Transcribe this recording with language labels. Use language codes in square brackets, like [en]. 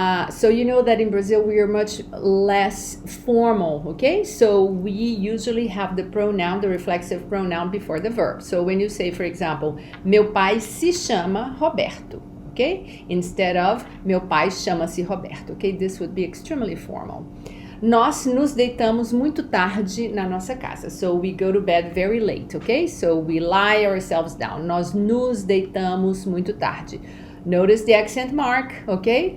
[en] So you know that in Brazil we are much less formal, okay? So we usually have the pronoun, the reflexive pronoun before the verb. So when you say, for example, [pt] meu pai se chama Roberto, [en] okay? Instead of [pt] meu pai chama-se Roberto, [en] okay? This would be extremely formal. [pt] Nós nos deitamos muito tarde na nossa casa. [en] So we go to bed very late, okay? So we lie ourselves down. [pt] Nós nos deitamos muito tarde. [en] Notice the accent mark, okay?